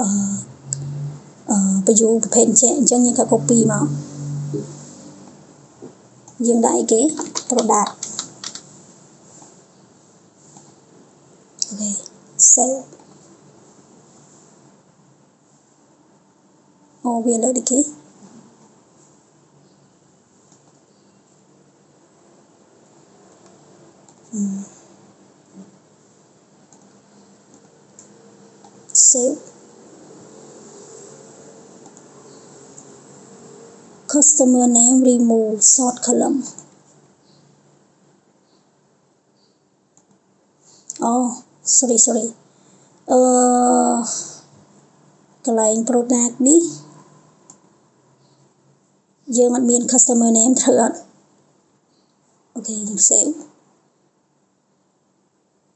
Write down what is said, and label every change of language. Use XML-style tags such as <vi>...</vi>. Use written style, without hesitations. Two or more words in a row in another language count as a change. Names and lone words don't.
<km>view ប្រភេទអញ្ចឹងយើងក៏ copy មកយើងដាក់អីគេ product អូខេ save វាលើនេះគេ</km> <en>save customer name remove sort column</en> <km>sorry កន្លែង product នេះយើងអត់មាន</km> <en>customer name</en> <km>ត្រូវអត់អូខេយើង save</km>